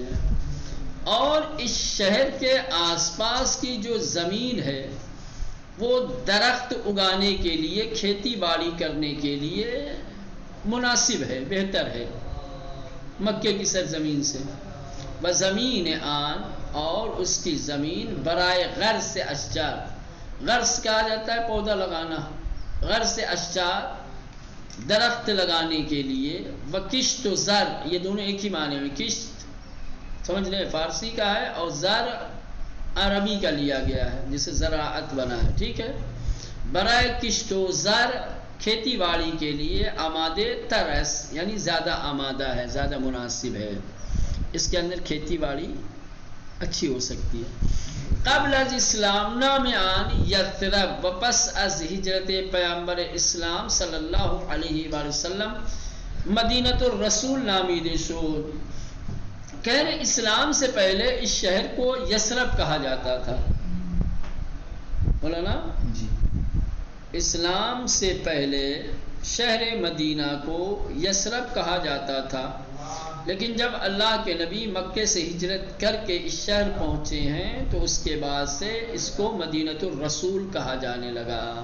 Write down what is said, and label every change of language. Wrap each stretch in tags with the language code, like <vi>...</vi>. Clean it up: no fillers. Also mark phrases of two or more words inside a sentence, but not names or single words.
<ur>اور اس شہر کے آس پاس کی جو زمین ہے وہ درخت اگانے کے لیے، کھیتی باڑی کرنے کے لیے مناسب ہے، بہتر ہے مکے کی سرزمین سے۔</ur> <fa>زمین آن،</fa> <ur>اور اس کی زمین</ur> <fa>برائے غرس اشجار،</fa> <ur>غرس کہا جاتا ہے پودا لگانا،</ur> <fa>غرس اشجار</fa> <ur>درخت لگانے کے لیے،</ur> <fa>و کشت و زر،</fa> <ur>یہ دونوں ایک ہی معنی میں، کشت سمجھ لیں فارسی کا ہے اور زر عربی کا لیا گیا ہے جسے زراعت بنا ہے، ٹھیک ہے۔</ur> <fa>برائے کشت و زر،</fa> <ur>کھیتی باڑی کے لیے،</ur> <fa>آمادے ترس</fa> <ur>یعنی زیادہ آمادہ ہے، زیادہ مناسب ہے، اس کے اندر کھیتی باڑی اچھی ہو سکتی ہے۔</ur> <fa>قبل از اسلام نام آن یثرب، و پس از ہجرت پیامبر اسلام</fa> <ar>صلی اللہ علیہ وآلہ وسلم مدینۃ الرسول</ar> <fa>نامیده شد۔</fa> <ur>کہہ رہے اسلام سے پہلے اس شہر کو یثرب کہا جاتا تھا، مولانا جی، اسلام سے پہلے شہر مدینہ کو یثرب کہا جاتا تھا، لیکن جب اللہ کے نبی مکے سے ہجرت کر کے اس شہر پہنچے ہیں تو اس کے بعد سے اس کو مدینۃ الرسول کہا جانے لگا۔</ur>